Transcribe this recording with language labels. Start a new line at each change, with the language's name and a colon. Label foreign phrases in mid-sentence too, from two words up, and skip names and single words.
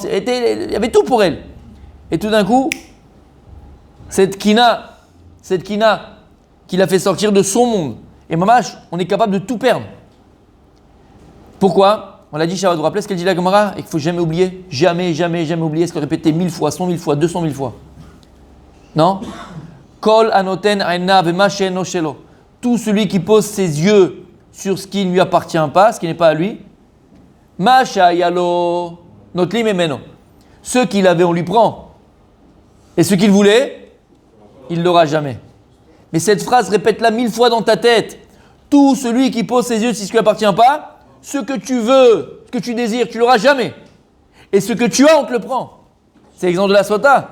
French: Elle avait tout pour elle. Et tout d'un coup, cette Kina qui l'a fait sortir de son monde. Et mamash, on est capable de tout perdre. Pourquoi? On l'a dit, Shabbat, vous vous rappelez ce qu'elle dit la Gemara? Et qu'il ne faut jamais oublier, jamais oublier ce qu'elle répétait 1000 fois, 100 000 fois, 200 000 fois. Non?
Hebrew: כל הנותן עינו במה שאינו שלו.
French: Tout celui qui pose ses yeux sur ce qui ne lui appartient pas, ce qui n'est pas à lui.
Hebrew: מה שיש לו נוטלים ממנו.
French: Ce qu'il avait, on lui prend. Et ce qu'il voulait, il ne l'aura jamais. Mais cette phrase, répète-la 1000 fois dans ta tête. Tout celui qui pose ses yeux sur ce qui ne lui appartient pas, ce que tu veux, ce que tu désires, tu l'auras jamais. Et ce que tu as, on te le prend. C'est l'exemple de la Sota.